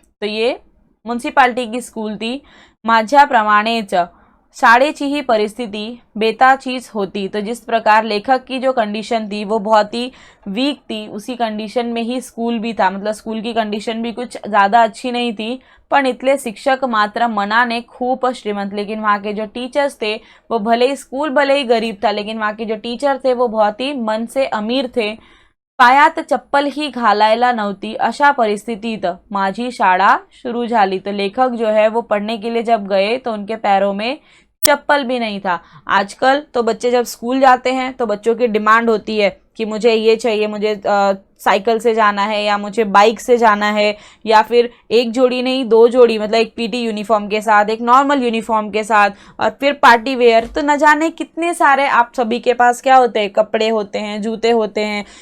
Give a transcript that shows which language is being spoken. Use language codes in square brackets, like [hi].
[hi] तो ये म्युन्सिपालिटी की स्कूल थी. [mr] माझ्याप्रमाणेच शाळेची ही परिस्थिति बेताचीच होती. [hi] तो जिस प्रकार लेखक की जो कंडीशन थी वो बहुत ही वीक थी, उसी कंडीशन में ही स्कूल भी था. मतलब स्कूल की कंडीशन भी कुछ ज़्यादा अच्छी नहीं थी, [mr] पण इथले शिक्षक मात्र मनाने खूप श्रीमंत. [hi] लेकिन वहाँ के जो टीचर्स थे वो भले ही स्कूल भले ही गरीब था, लेकिन वहाँ के जो टीचर थे वो बहुत ही मन से अमीर थे. [mr] पायात चप्पल ही घालायला नव्हती, अशा परिस्थितीत माझी शाळा शुरू झाली. [hi] तो लेखक जो है वो पढ़ने के लिए जब गए तो उनके पैरों में चप्पल भी नहीं था. आजकल तो बच्चे जब स्कूल जाते हैं तो बच्चों की डिमांड होती है कि मुझे ये चाहिए, मुझे साइकिल से जाना है या मुझे बाइक से जाना है, या फिर एक जोड़ी नहीं 2 जोड़ी, मतलब एक पीटी यूनिफॉर्म के साथ, एक नॉर्मल यूनिफॉर्म के साथ, और फिर पार्टी वेयर, तो न जाने कितने सारे आप सभी के पास क्या होते हैं, कपड़े होते हैं, जूते होते हैं।